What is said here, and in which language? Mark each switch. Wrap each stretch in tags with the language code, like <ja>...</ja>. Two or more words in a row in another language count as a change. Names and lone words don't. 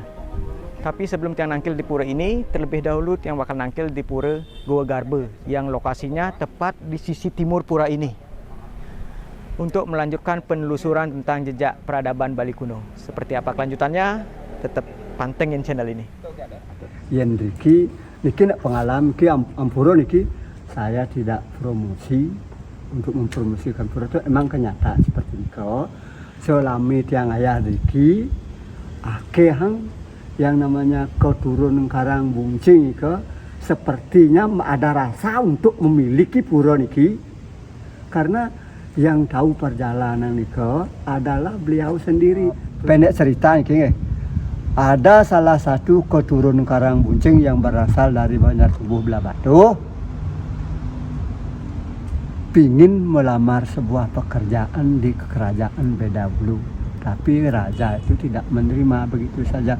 <id>Tapi sebelum Tian nangkil di pura ini, terlebih dahulu Tian bakal nangkil di Pura Goa Garba yang lokasinya tepat di sisi timur pura ini, untuk melanjutkan penelusuran tentang jejak peradaban Bali kuno. Seperti apa kelanjutannya? Tetap pantengin channel ini.</id> <ban>Yen niki nak pengalaman niki ampura niki</ban> <id>saya tidak promosi untuk mempromosikan pura itu, emang kenyataan seperti niko.</id> <ban>Selami tiang ayah niki akehang</ban> <id>yang namanya keturunan Karangbuncing niko sepertinya ada rasa untuk memiliki pura niki, karena yang tahu perjalanan niko adalah beliau sendiri. Pendek cerita niki, ada salah satu keturunan Karangbuncing yang berasal dari Banjar Tubuh Belah Batuh, pingin melamar sebuah pekerjaan di kerajaan Bedabulu, tapi raja itu tidak menerima begitu saja.</id>